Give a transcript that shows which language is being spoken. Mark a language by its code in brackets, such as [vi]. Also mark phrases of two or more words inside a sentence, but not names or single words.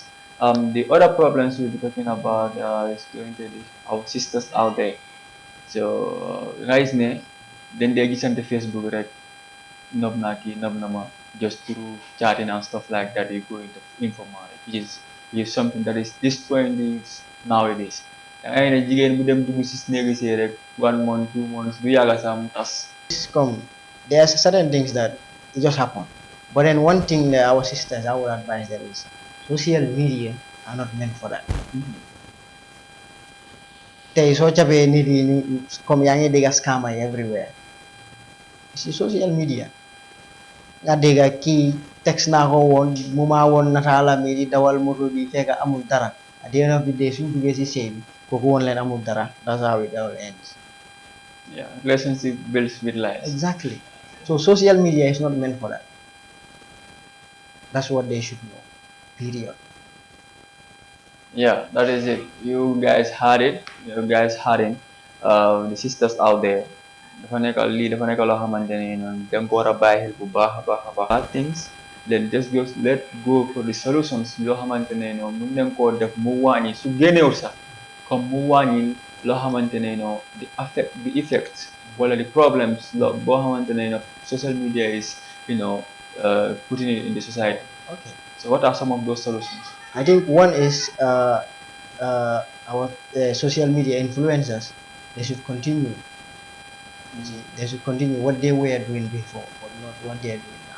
[en] The other problems we'll be talking about is going to be our sisters out there. So guys, then they get on the Facebook, right? [wo] Nob naki, nob nama, [en] just through chatting and stuff like that. You go into informal, which is something that is destroying things nowadays. [wo] Ay na jigéen bu dem dugg si néegi see rek 1 month 2 months du yàgga sax mu tas. [en] There are certain things that it just happen. But then one thing that our sisters, I would advise them is social media are not meant for that. [wo] Tey soo capee nit yi comme yaa ngi dégg scammer yi everywhere. Si [en] social media [wo] nga dégg kii text naa ko woon mu maa woon nataalam yi di dawal moto bi fekk amul dara. [en] At the end of the day [wo] suñ duggee si sëy bi kooku woon leen amul dara. [en] That's how it all ends. Yeah, relationship builds with lies. Exactly. So social media is not meant for that. That's what they should know. Period. Yeah, that is it. You guys had it. You guys had it. The sisters out there. [wo] Dafa nekk lii dafa nekk loo xamante ne dem ko war a bàyyi xel bu baax a baax a baax. [en] Bad things then just go let go for the solutions [wo] yoo xamante ne mun nañ koo def mu wàññi su génneewul sax comme mu wàññi loo xamante ne [en] the effects wala the problems [wo] boo xamante ne [en] social media is putting it in the society. Okay. So what are some of those solutions? I think one is our social media influencers. They should continue You see, they should continue what they were doing before, but not what they are doing now.